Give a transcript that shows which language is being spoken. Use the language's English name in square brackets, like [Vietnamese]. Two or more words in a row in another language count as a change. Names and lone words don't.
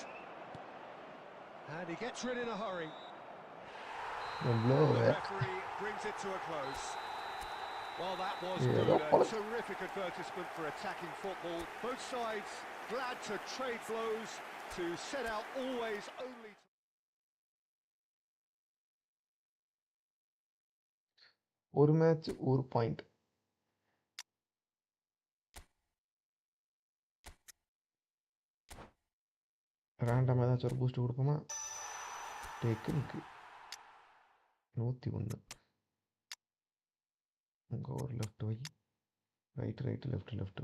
[English] And he gets rid in a hurry. Blow The back. referee brings it to a close. Well, that was Yeah, good. that was- A terrific advertisement for attacking football. Both sides glad to trade blows, to set out always only to... [Malayalam] ഒരു മാച്ച് ഒരു പോയിന്റ്. [Tamil] റാൻഡം ഏതാச்சும் ஒரு பூஸ்ட் கொடுப்போமா? டெக்னிக்கு 101. உங்க ஒரு லெஃப்ட் வை, ரைட் ரைட் லெஃப்ட் லெஃப்ட்.